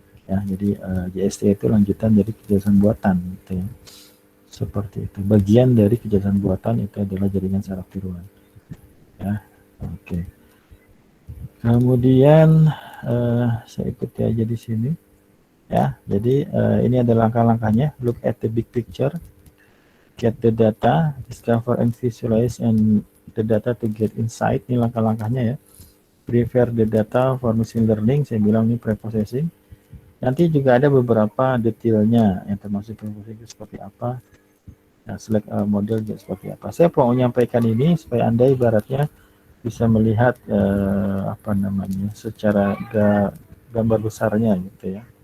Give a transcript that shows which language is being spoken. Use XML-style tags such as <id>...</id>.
<id>Ya, jadi JST itu lanjutan dari kejelasan buatan gitu ya. Seperti itu. Bagian dari kejelasan buatan itu adalah jaringan saraf tiruan. Ya, oke. Kemudian saya ikuti aja di sini. Ya, jadi ini adalah langkah-langkahnya.</id> <en>Look at the big picture, get the data, discover and visualize and the data to get insight.</en> <id>Ini langkah-langkahnya ya.</id> <en>Prepare the data for machine learning.</en> <id>Saya bilang ini preprocessing. Nanti juga ada beberapa detailnya yang termasuk preprocessing seperti apa. Nah, select model juga seperti apa. Saya mau menyampaikan ini supaya Anda ibaratnya bisa melihat apa namanya secara gambar besarnya gitu ya.</id>